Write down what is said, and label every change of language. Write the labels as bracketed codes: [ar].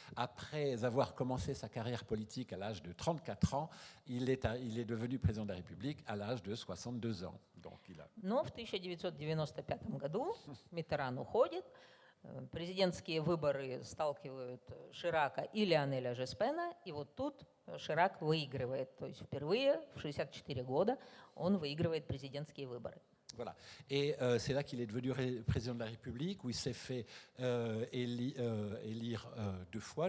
[fr] Après avoir commencé sa carrière politique à l'âge de 34 ans, il est devenu président de la République à l'âge de 62 ans. Donc, [ru] Но в 1995 году Миттеран уходит. Президентские выборы сталкивают Ширака и Лионеля Жоспена, и вот тут Ширак выигрывает. То есть впервые в 64 года он выигрывает президентские выборы. [fr] Voilà. Et c'est là qu'il est devenu président de la République, où il s'est fait élire 2 fois.